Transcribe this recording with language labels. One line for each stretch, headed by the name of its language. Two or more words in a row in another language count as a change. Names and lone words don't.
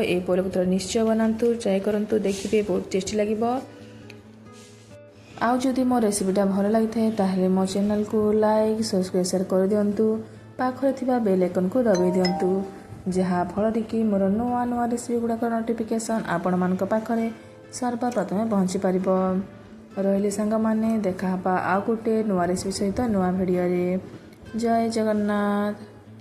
Odia: ଏ ପୋଲୋ କୁ ନିଶ୍ଚୟ ବନାନ୍ତୁ, ଟ୍ରାଇ କରନ୍ତୁ, ଦେଖିବେ ବହୁତ ଟେଷ୍ଟି ଲାଗିବ। ଆଉ ଯଦି ମୋ ରେସିପିଟା ଭଲ ଲାଗି ଥାଏ ତାହାହେଲେ ମୋ ଚ୍ୟାନେଲ କୁ
English: like, subscribe, share
Odia: କରି ଦିଅନ୍ତୁ। ପାଖରେ ଥିବା ବେଲ ଆଇକନ କୁ ଦବାଇ ଦିଅନ୍ତୁ ଯାହା ଫଳ କି ମୋର ନୂଆ ନୂଆ ରେସିପି ଗୁଡ଼ାକ ନୋଟିଫିକେସନ ଆପଣ ମାନ ପାଖରେ ସର୍ବପ୍ରଥମେ ପହଞ୍ଚି ପାରିବ। ରହିଲି ସାଙ୍ଗମାନେ, ଦେଖା ହେବା ଆଉ ଗୋଟେ ନୂଆ ରେସିପି ସହିତ ନୂଆ ଭିଡ଼ିଓରେ। ଜୟ ଜଗନ୍ନାଥ।